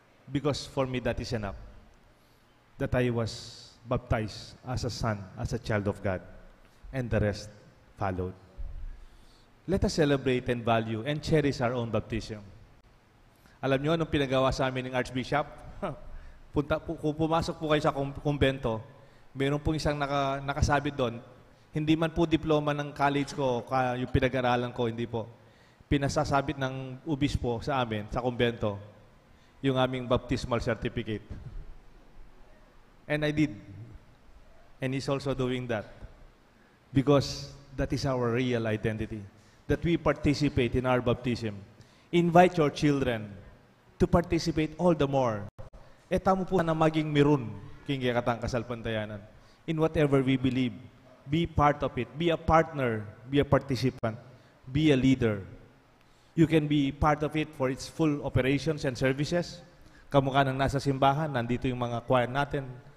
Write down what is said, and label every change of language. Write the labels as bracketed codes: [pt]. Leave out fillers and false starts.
[en] Because for me, that is enough. That I was baptized as a son, as a child of God. And the rest followed. Let us celebrate and value and cherish our own baptism. [tl] Alam nyo, anong pinagawa sa amin ng Archbishop? Kung pumasok po kayo sa kumbento, meron pong isang nakasabit doon. Hindi man po diploma ng college ko, yung pinag-aralan ko, hindi po. Pinasasabit ng obispo sa amin, sa kumbento, yung aming baptismal certificate. [en] And I did. And he's also doing that. Because that is our real identity. That we participate in our baptism. Invite your children to participate all the more. [tl] Tamo po na maging mirun, kaya katang kasalpantayanan. [en] In whatever we believe, be part of it. Be a partner. Be a participant. Be a leader. You can be part of it for its full operations and services. [tl] Kamukha ng nasa simbahan, nandito yung mga choir natin.